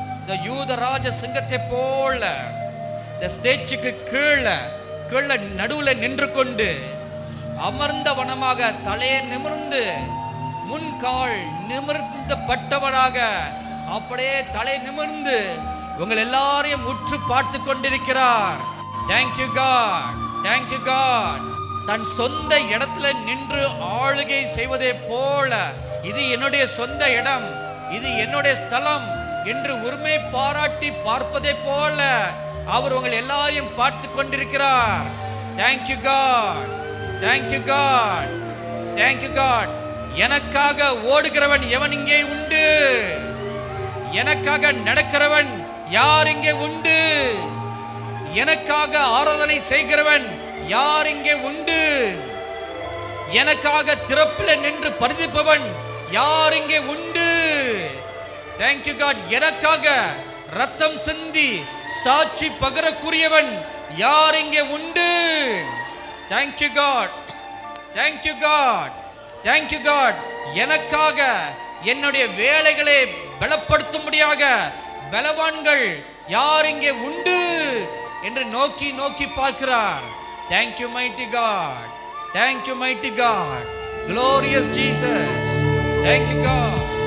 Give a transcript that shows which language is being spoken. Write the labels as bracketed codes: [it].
[ta] இந்த யூத ராஜ சிங்கத்தை போல இந்த ஸ்டேஜுக்கு கீழே நடுவில் நின்று கொண்டு அமர்ந்த வனமாக தலையை நிமிர்ந்து முன்கால் நிமிர்ந்த பட்டவனாக அப்படியே தலை நிமிர்ந்து உங்கள் எல்லாரையும் உற்று பார்த்து கொண்டிருக்கிறார். [en] Thank you God, thank you God. [ta] தன் சொந்த இடத்துல நின்று ஆளுகை செய்வதே போல, இது என்னுடைய சொந்த இடம், இது என்னுடைய ஸ்தலம் என்று உரிமை பாராட்டி பார்ப்பதை போல அவர் உங்கள் எல்லாரையும் பார்த்து கொண்டிருக்கிறார். [en] Thank you God, thank you God, thank you God. [ta] எனக்காக ஓடுகிறவன் எவன் இங்கே உண்டு? எனக்காக நடக்கிறவன் யார் இங்கே உண்டு? எனக்காக ஆராதனை செய்கிறவன் யார் இங்கே உண்டு? எனக்காக திறப்பில் நின்று பரிதிப்பவன் யார் இங்கே உண்டு? [en] Thank you God. [ta] எனக்காக ரத்தம் சிந்தி சாட்சி பகரக்கூடியவன் யார் இங்கே உண்டு? [en] Thank you God, thank you God, thank you God. [ta] எனக்காக என்னுடைய வேலைகளை பலப்படுத்தும்படியாக பலவான்கள் யார் இங்கே உண்டு என்று நோக்கி நோக்கி பார்க்கிறார். [en] Thank you mighty God, thank you mighty God, glorious Jesus, thank you God.